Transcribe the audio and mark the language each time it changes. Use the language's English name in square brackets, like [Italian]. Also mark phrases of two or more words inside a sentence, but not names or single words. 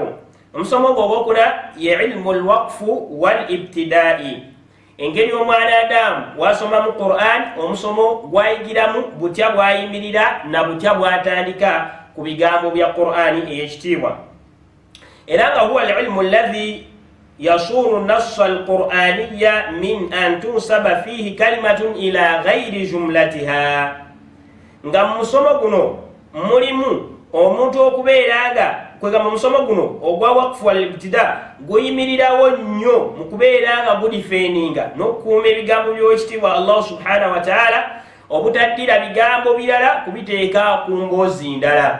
[Ganda] Omusomo ogwokuna ye [Arabic] علم الوقف والابتداء, [Ganda] engeri omwanadamu wasomamu Qur'an, omusomo gwayigiramu butya bwayimirira na butya bwatandika ku bigambo bya Qur'ani ey'ekitiibwa. Era nga [Arabic] هو العلم الذي يصون النص القرآني من أن تنسب فيه كلمة إلى غير جملتها. [Ganda] Nga mu musomo guno mulimu omuntu okubeera nga kwegamba omusomo guno ogwa [Arabic] وقف والابتدا [Ganda] guyimirirawo nnyo mu kubeera nga gudifeninga n'okukuuma ebigambo by'owekitiibwa Allah [Arabic] سبحانه وتعالى, [Ganda] obutaddira bigambo birala kubiteeka ku mboozi ndala.